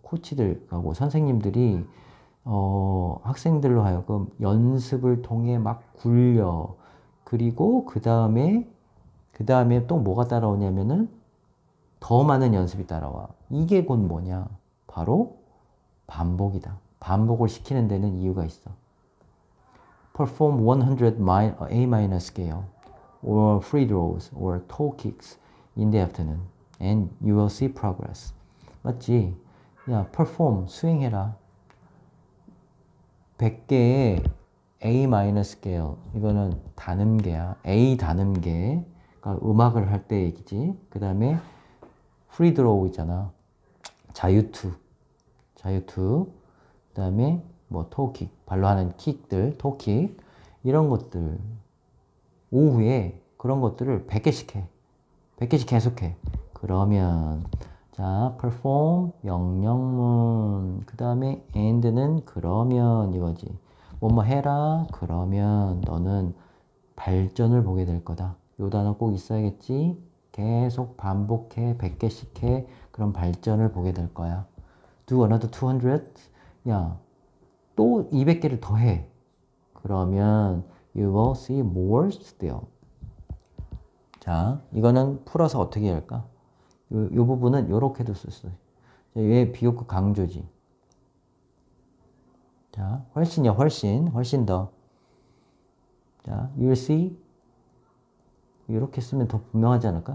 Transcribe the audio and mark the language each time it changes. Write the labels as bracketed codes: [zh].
[ko] 코치들하고 선생님들이 학생들로 하여금 연습을 통해 막 굴려. 그리고 그 다음에 또 뭐가 따라오냐면은 더 많은 연습이 따라와. 이게 곧 뭐냐? 바로 반복이다. 반복을 시키는 데는 이유가 있어. [en] Perform 100 A- scale or free throws or toe kicks in the afternoon and you will see progress. [ko] 맞지? 야, perform, 수행해라. 100개의 A- scale. 이거는 단음계야. A 단음계. 그러니까 음악을 할 때 얘기지. 그 다음에 free throw 있잖아. 자유투. 그 다음에 뭐 토킥, 발로 하는 킥들, 토킥 이런 것들 오후에 그런 것들을 100개씩 해. 100개씩 계속해. 그러면 자, perform 명령문 그 다음에 and는 그러면 이거지. 뭐뭐 해라 그러면 너는 발전을 보게 될 거다. 요 단어 꼭 있어야겠지. 계속 반복해 100개씩 해. 그럼 발전을 보게 될 거야. [en] Do another 200? [ko] 야, 또 200개를 더 해. 그러면 [en] you will see more still. [ko] 자, 이거는 풀어서 어떻게 할까? 요 부분은 요렇게도 쓸 수 있어요. 얘 비교급 강조지. 자, 훨씬이야, 훨씬 더. 자, [en] you'll see. [ko] 이렇게 쓰면 더 분명하지 않을까?